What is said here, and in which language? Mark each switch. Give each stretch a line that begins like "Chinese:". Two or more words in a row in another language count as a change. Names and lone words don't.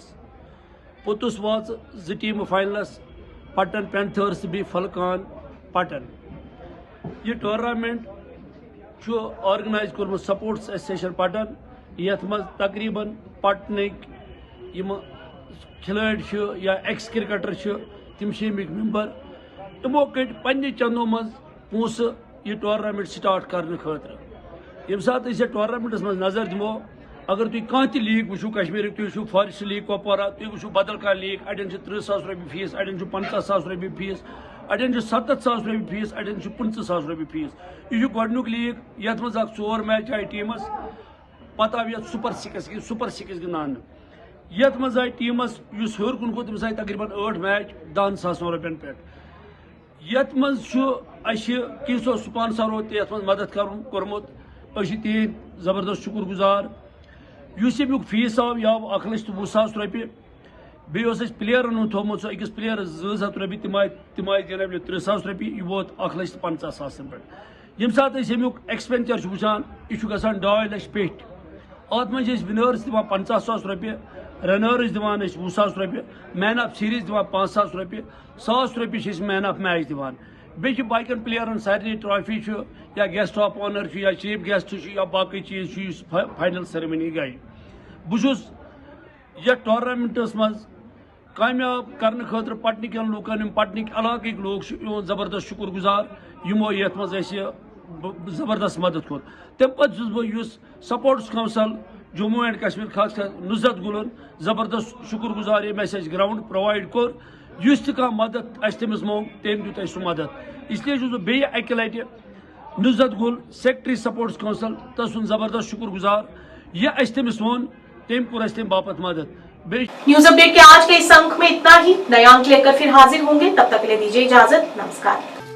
Kashmiri: पुतुस वाच 2 टीम फाइनलस, पटन पैंथर्स भी फलकान पटन। ये टूर्नामेंट ऑर्गेनाइज कोर्मुत स्पोर्ट्स एसोसिएशन पटन, यथ तकरीबन पटनिक खिलाड़ी या
English: ex cricketer
Kashmiri: तम अमिक मेंबर, तमो कट पन्ने चंदों मज पोस ये टूर्नामेंट स्टार्ट करने खतर। ये सात टूर्नामेंटस मज नजर दिमो, अगर तुम कह लीग वो कश्मीर, तुम फॉरेस्ट लीग कुपवारा, तुम वो बदल कह लीग, अड़न 30,000 रुपये फीस, अड़न 50,000 रुपये फीस, अड़न 70,000 रुपये फीस, अड़न 25,000 रुपये फीस। यह गोडनुक लीग यथ मज 4 मैच आए टीमस, पता ये सुपर 6 गिंदान। यथ मज आए टीमस हर कुन गो तमिस आए तकरीबन 8 मैच 10,000 रुपयन पे। यथ मज किसो स्पॉन्सरो तथ मज मदद कर्मुत, तीन जबरदस्त शुक्रगुजार। अमुक फीस आव यह 1,20,000 रुपये। बेस प्लेयरन थोमुत सो अकिस प्लेयरस 200 रपी तम आय जनाब 3,000 रपी यह वोत 1,50,000 पे यम सात अमुक एक्सपेंचर वुचान यह 2.5 लाख पेट अत मे विनर्स दिवान 50,000 रपये रनर्स दिवान 20,000 रपये
English: man of series
Kashmiri: दिवान 5,000 रपये 100 रपये
English: man of match
Kashmiri: दिवान बे बाकन प्लेयरन सारे ट्रॉफी या
English: guest of honour
Kashmiri: या
English: chief guest
Kashmiri: या बाकी चीज
English: final ceremony
Kashmiri: गई बहुत यह टूर्नामेंटस मज कामयाब करने खतर पटन कन लूकन पटन इलाक लोग जबरदस्त शुक्रगुजार यमो ये मज जबरदस्त मदद कोर तम पे सपोर्ट्स काउंसिल जम्मू एंड कश्मीर खास कर नुसरत गुलन जबरदस्त शुक्रगुजार ये
English: ground provide
Kashmiri: कोर तह मदद तमिस मोंग तम दुत सह मदद इसलिए बे अकि लटि नुसरत गुल सेक्रेटरी सपोर्ट्स काउंसिल तस जबरदस्त शुक्रगुजार यह तमिस वोन तम कोर तम बापत मदद।
Hindi: न्यूज अपडेट के आज के इस अंक में इतना ही। नया अंक लेकर फिर हाजिर होंगे, तब तक के लिए दीजिए इजाजत। नमस्कार।